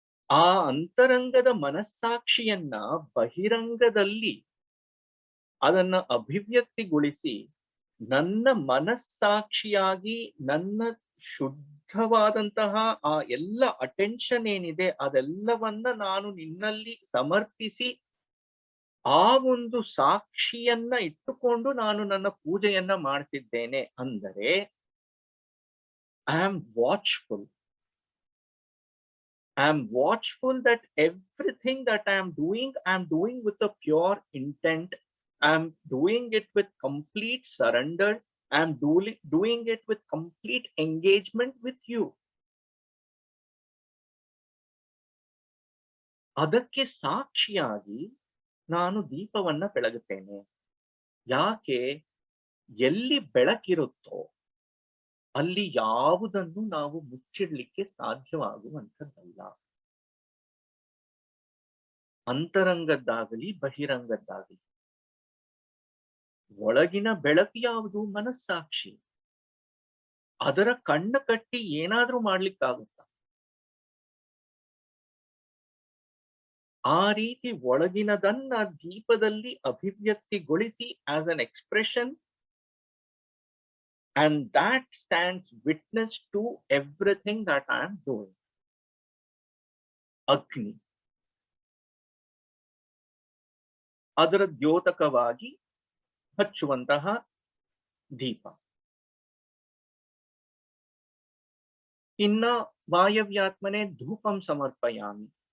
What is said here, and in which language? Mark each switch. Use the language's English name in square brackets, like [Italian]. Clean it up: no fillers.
[Kannada] ಆ ಅಂತರಂಗದ ಮನಸ್ಸಾಕ್ಷಿಯನ್ನ ಬಹಿರಂಗದಲ್ಲಿ ಅದನ್ನ ಅಭಿವ್ಯಕ್ತಿಗೊಳಿಸಿ ನನ್ನ ಮನಸ್ಸಾಕ್ಷಿಯಾಗಿ ನನ್ನ ಶುದ್ಧವಾದಂತಹ ಆ ಎಲ್ಲ ಅಟೆನ್ಷನ್ ಏನಿದೆ ಅದೆಲ್ಲವನ್ನ ನಾನು ನಿನ್ನಲ್ಲಿ ಸಮರ್ಪಿಸಿ ಆ ಒಂದು ಸಾಕ್ಷಿಯನ್ನ ಇಟ್ಟುಕೊಂಡು ನಾನು ನನ್ನ ಪೂಜೆಯನ್ನ ಮಾಡ್ತಿದ್ದೇನೆ ಅಂದರೆ [English] I am watchful. I am watchful that everything that I am doing with a pure intent. I am doing it with complete surrender. I am doing it with complete engagement with you. [Kannada] ಅದಕ್ಕೆ ಸಾಕ್ಷಿಯಾಗಿ ನಾನು ದೀಪವನ್ನ ಬೆಳಗುತ್ತೇನೆ. ಯಾಕೆ? ಎಲ್ಲಿ ಬೆಳಕಿರುತ್ತೋ ಅಲ್ಲಿ ಯಾವುದನ್ನು ನಾವು ಮುಚ್ಚಿಡ್ಲಿಕ್ಕೆ ಸಾಧ್ಯವಾಗುವಂಥದ್ದಲ್ಲ. ಅಂತರಂಗದ್ದಾಗಲಿ ಬಹಿರಂಗದ್ದಾಗಲಿ. ಒಳಗಿನ ಬೆಳಕು ಯಾವುದು? ಮನಸ್ಸಾಕ್ಷಿ. ಅದರ ಕಣ್ಣ ಕಟ್ಟಿ ಏನಾದ್ರೂ ಮಾಡ್ಲಿಕ್ಕಾಗುತ್ತಾ? ಆ ರೀತಿ ಒಳಗಿನದನ್ನ ದೀಪದಲ್ಲಿ ಅಭಿವ್ಯಕ್ತಿಗೊಳಿಸಿ [English] As an expression, and that stands witness to everything that I am doing. [Kannada] ಅಗ್ನಿ ಅದರ ದ್ಯೋತಕವಾಗಿ ಹಚ್ಚುವಂತಹ ದೀಪ. [Sanskrit] ಇನ್ನ ವಾಯವ್ಯಾತ್ಮನೆ ಧೂಪಂ ಸಮರ್ಪಯಾಮಿ.